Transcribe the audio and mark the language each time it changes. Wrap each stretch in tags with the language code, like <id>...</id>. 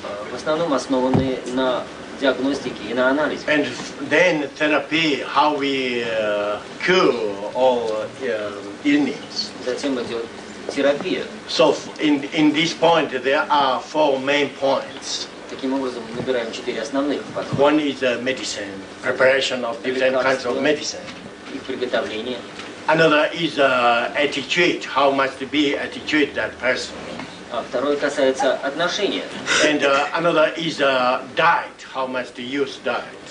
<ru>В основном основаны на диагностике и на анализе.</ru> <en>and then therapy, how we cure all illness.</en> <ru>Затем идет терапия.</ru> <en>So in this point, there are four main points.</en> <ru>Таким образом, мы набираем четыре основных подхода.</ru> <en>One is medicine, preparation of different kinds of medicine.</en> <ru>Их приготовление.</ru> <en>Another is attitude, how must be attitude that person.</en> <ru>А второе касается отношения.</ru> <en>And another is diet, how much to use diet.</en>